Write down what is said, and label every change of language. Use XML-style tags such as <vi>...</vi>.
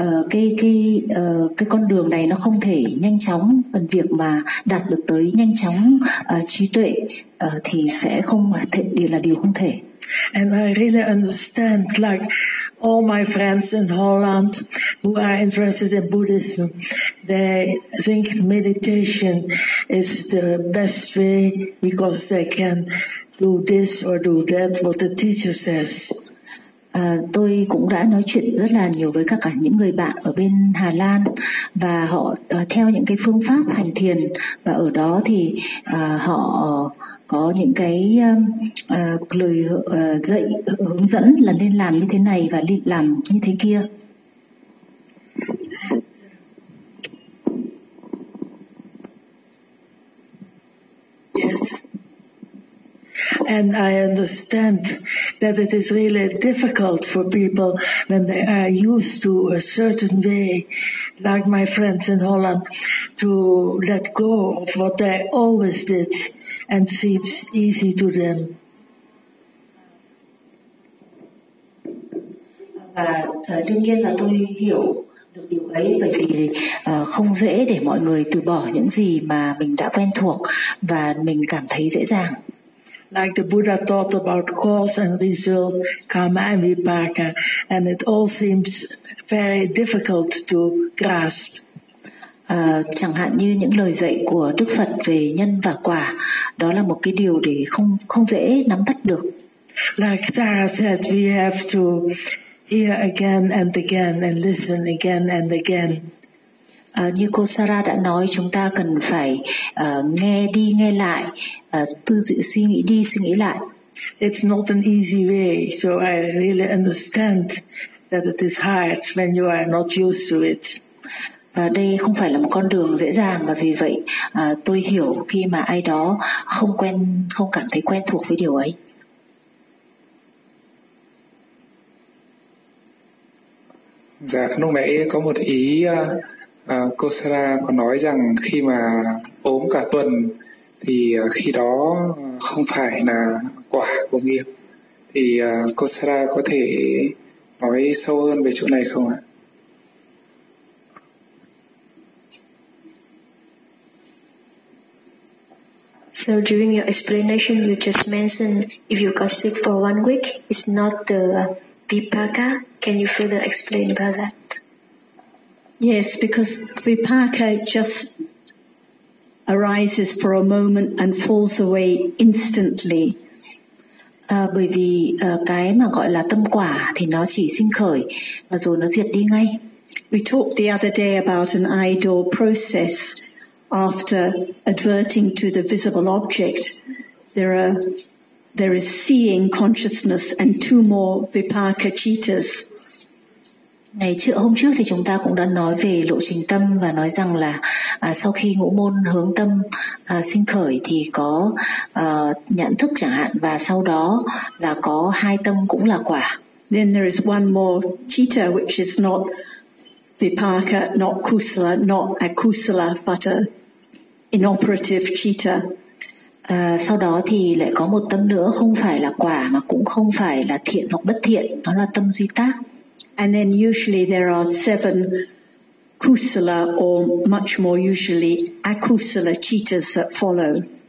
<vi>Cái con đường này nó không thể nhanh chóng, phần việc mà đạt được tới nhanh chóng trí tuệ thì sẽ không thể, điều là điều không thể.</vi> <en>And I really understand, like all my friends in Holland who are interested in Buddhism, they think meditation is the best way because they can do this or do that what the teacher says.</en> <vi>Tôi cũng đã nói chuyện rất là nhiều với các cả những người bạn ở bên Hà Lan, và họ theo những cái phương pháp hành thiền, và ở đó thì họ có những cái lời dạy hướng dẫn là nên làm như thế này và nên làm như thế kia.</vi> <en>Yes. And I understand that it is really difficult for people when they are used to a certain way, like my friends in Holland, to let go of what they always did and seems easy to them.</en> <vi>Đương nhiên là tôi hiểu được điều ấy, bởi vì không dễ để mọi người từ bỏ những gì mà mình đã quen thuộc và mình cảm thấy dễ dàng.</vi> <en>Like the Buddha taught about cause and result, karma and vipaka, and it all seems very difficult to grasp.</en> <vi>Chẳng hạn như những lời dạy của Đức Phật về nhân và quả, đó là một cái điều để không dễ nắm bắt được.</vi> <en>Like Tara said, we have to hear again and again and listen again and again.</en> <vi>Như cô Sarah đã nói, chúng ta cần phải nghe đi nghe lại, tư duy suy nghĩ đi suy nghĩ lại.</vi> <en>It's not an easy way, so I really understand that it is hard when you are not used to it.</en> <vi>Và đây không phải là một con đường dễ dàng, và vì vậy tôi hiểu khi mà ai đó không cảm thấy quen thuộc với điều ấy. Dạ, lúc nãy có một ý cô Sara có nói rằng khi mà ốm cả tuần thì khi đó không phải là quả của nghiệp. Thì cô Sara có thể nói sâu hơn về chỗ này không ạ?</vi> <en>So during your explanation, you just mentioned if you got sick for 1 week, it's not the vipaka. Can you further explain about that? Yes, because vipaka just arises for a moment and falls away instantly.</en> <vi>Bởi vì cái mà gọi là tâm quả thì nó chỉ sinh khởi và rồi nó diệt đi ngay.</vi> <en>We talked the other day about an idol process. After adverting to the visible object, there is seeing consciousness and two more vipaka cittas.</en> <vi>Ngày trước hôm trước thì chúng ta cũng đã nói về lộ trình tâm và nói rằng là sau khi ngũ môn hướng tâm sinh khởi thì có nhận thức chẳng hạn và sau đó là có hai tâm cũng là quả.</vi> <en>Then there is one more citta which is not vipaka, not kusala, not akusala, but a inoperative citta.</en> <vi>Sau đó thì lại có một tâm nữa không phải là quả mà cũng không phải là thiện hoặc bất thiện, nó là tâm duy tác.</vi> <en>And then usually there are seven kusala or much more usually akusala cittas that follow.</en>